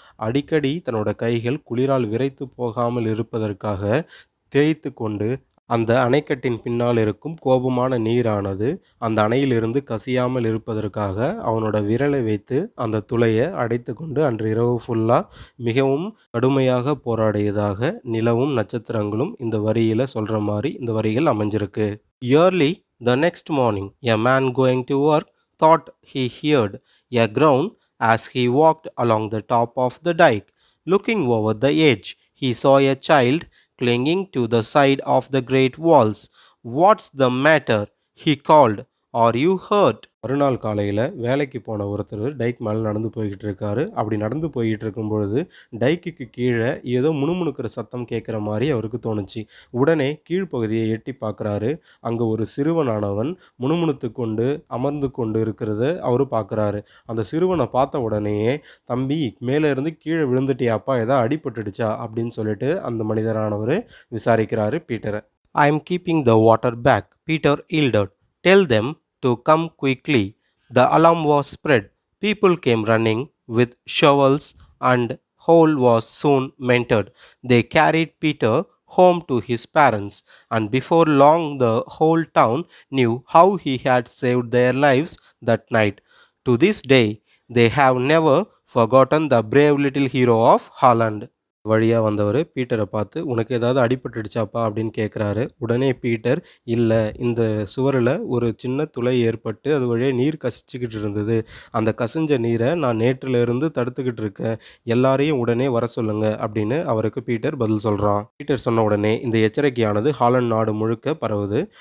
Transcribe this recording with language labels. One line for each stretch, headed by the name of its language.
Tamil: அடிக்கடி தன்னோட கைகள் குளிரால் விரைத்து போகாமல் இருப்பதற்காக தேய்த்து கொண்டு அந்த அணைக்கட்டின் பின்னால் இருக்கும் கோபமான நீரானது அந்த அணையிலிருந்து கசியாமல் இருப்பதற்காக அவனோட விரலை வைத்து அந்த துளையை அடைத்து கொண்டு அன்று இரவு ஃபுல்லாக மிகவும் கடுமையாக போராடியதாக நிலவும் நட்சத்திரங்களும் இந்த வரியில் சொல்கிற மாதிரி இந்த வரிகள் அமைஞ்சிருக்கு.
English: Early the next morning, a man going to work thought he heard a groan as he walked along the top of the dike. Looking over the edge, he saw a child clinging to the side of the great walls. "What's the matter?" he called. "Are you hurt?"
Tamil: மறுநாள் காலையில வேலைக்கு போன ஒருத்தர் டைக் மேல நடந்து போய்க்கிட்டு இருக்காரு. அப்படி நடந்து போய்க்கிட்டு இருக்கும்பொழுது, டைக்குக்கு கீழ ஏதோ முணுமுணுக்கிற சத்தம் கேட்கிற மாரி அவருக்கு தோணுச்சு. உடனே கீழ்ப்பகுதிய எட்டி பார்க்குறாரு. அங்க ஒரு சிறுவனானவன் முணுமுணுத்துக் கொண்டு, அமர்ந்து கொண்டு இருக்கிறத அவரு பார்க்குறாரு. அந்த சிறுவன பார்த்த உடனேயே, "தம்பி மேல இருந்து கீழ விழுந்துட்டியாப்பா? ஏதா அடிபட்டுடுச்சா?" அப்படின்னு சொல்லிட்டு அந்த மனிதரானவரு விசாரிக்கிறாரு பீட்டர.
English: "I am keeping the water back," Peter yielded. "Tell them to come quickly." The alarm was spread. People came running with shovels, and hole was soon mended. They carried Peter home to his parents, and before long the whole town knew how he had saved their lives that night. To this day, they have never forgotten the brave little hero of Holland.
Tamil: வழியா வந்தவரு பீட்டர பார்த்து, "உனக்கு ஏதாவது அடிபட்டுடுச்சாப்பா?" அப்படின்னு கேட்குறாரு. உடனே Peter, "இல்ல, இந்த சுவருல ஒரு சின்ன துளை ஏற்பட்டு அது வழியா நீர் கசிச்சுக்கிட்டு இருந்தது. அந்த கசிஞ்ச நீர நான் நேற்றுல இருந்து தடுத்துக்கிட்டு இருக்கேன். எல்லாரையும் உடனே வர சொல்லுங்க." அப்படின்னு அவருக்கு பீட்டர் பதில் சொல்றான். பீட்டர் சொன்ன உடனே இந்த எச்சரிக்கையானது ஹாலண்ட் நாடு முழுக்க பரவுது.